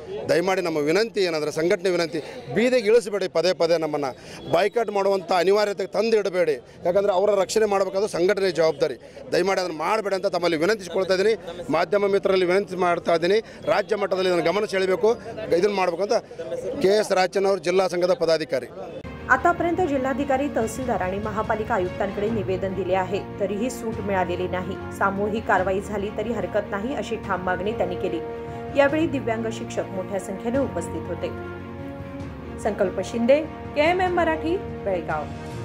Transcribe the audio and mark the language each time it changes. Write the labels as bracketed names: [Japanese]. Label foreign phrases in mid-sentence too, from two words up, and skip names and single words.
[Kannada] ದಯಮಾಡಿ ನಮ್ಮ ವಿನಂತಿ ಏನಂದರೆ, ಸಂಘಟನೆ ವಿನಂತಿ, ಬೀದಿಗೆ ಇಳಿಸಬೇಡಿ, ಪದೇ ಪದೇ ನಮ್ಮನ್ನು ಬಾಯ್ಕಾಟ್ ಮಾಡುವಂಥ ಅನಿವಾರ್ಯತೆಗೆ ತಂದು ಇಡಬೇಡಿ, ಯಾಕಂದರೆ ಅವರ ರಕ್ಷಣೆ ಮಾಡಬೇಕಾದ್ರೆ ಸಂಘಟನೆ ಜವಾಬ್ದಾರಿ। ದಯಮಾಡಿ ಅದನ್ನು ಮಾಡಬೇಡಿ ಅಂತ ತಮ್ಮಲ್ಲಿ ವಿನಂತಿಸ್ಕೊಳ್ತಾ ಇದ್ದೀನಿ, ಮಾಧ್ಯಮ ಮಿತ್ರರಲ್ಲಿ ವಿನಂತಿ ಮಾಡ್ತಾ ಇದ್ದೀನಿ। ರಾಜ್ಯ ಮಟ್ಟದಲ್ಲಿ ಇದನ್ನು ಗಮನ ಸೆಳೆಯಬೇಕು, ಇದನ್ನು ಮಾಡಬೇಕು ಅಂತ KS ರಾಜನ್ ಜಿಲ್ಲಾ ಸಂಘದ ಪದಾಧಿಕಾರಿ। [Marathi] आतापर्यंत जिल्हाधिकारी, तहसीलदार आणि महापालिका आयुक्तांकडे निवेदन दिले आहे, तरीही सूट मिळालेली नाही। सामूहिक कारवाई झाली तरी हरकत नाही अशी ठाम मागणी त्यांनी केली। यावेळी दिव्यांग शिक्षक मोठ्या संख्येने उपस्थित होते। संकल्प शिंदे, KMM मराठी, बेळगाव।